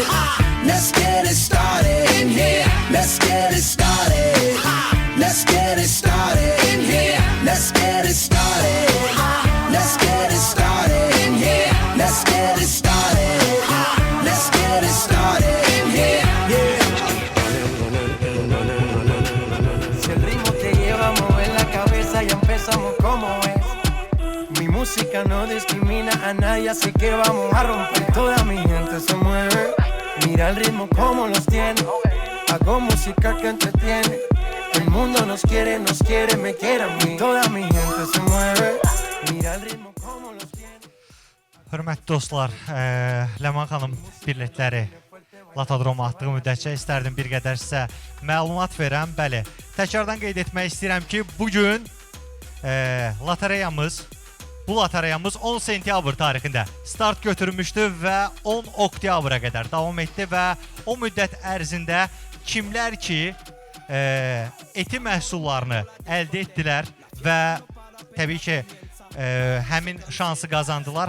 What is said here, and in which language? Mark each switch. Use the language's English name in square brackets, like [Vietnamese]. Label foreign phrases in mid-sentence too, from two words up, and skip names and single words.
[English] Let's get it started in here. Let's get it started. Let's get it started in here. Let's get it started. Let's get it started in here. Let's get it started. Let's get it started in here. [Spanish] Si el ritmo te lleva a mover la cabeza, ya empezamos como es. Mi música no discrimina a nadie, así que vamos a romper. Toda mi gente se mueve. Mira el ritmo como los tiene. Hago música que entretiene. El mundo nos quiere, me quiere a mí. Toda mi gente se mueve. Mira el ritmo como los tiene. [Azerbaijani] Hörmətli dostlar, Ləman xanım biletləri Latodroma atdığı müddətcə istərdim bir qədər sizə məlumat verəm. Bəli, təkrardan qeyd etmək istəyirəm ki, bugün bu lotereyamız 10 sentyabr tarixində start götürmüşdü və 10 oktyabra qədər davam etdi və o müddət ərzində kimlər ki eti məhsullarını əldə etdilər və təbii ki həmin şansı qazandılar.